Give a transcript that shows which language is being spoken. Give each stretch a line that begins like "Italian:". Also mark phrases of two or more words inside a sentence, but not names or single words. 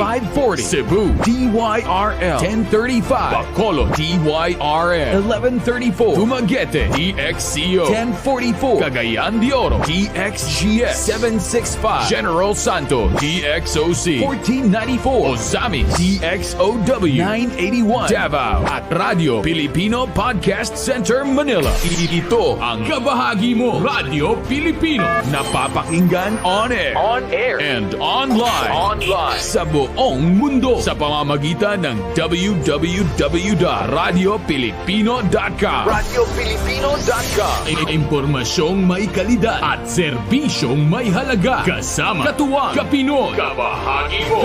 Filipino: 540 Cebu, DYRL 1035 Bacolod, DYRN 1134 Dumaguete, DXCO 1044 Cagayan de Oro, DXGS 765 General Santos, DXOC 1494 Ozamis, DXOW 981 Davao at Radio Filipino Podcast Center Manila. Ito ang kabahagi mo, Radyo Pilipino, napapakinggan
English: on air and online
Filipino: sa buong mundo sa pamamagitan ng www.radiopilipino.com. RadyoPilipino.com. Impormasyong may kalidad at serbisyong may halaga. Kasama, katuwang, kapinoy. Kabahagi mo.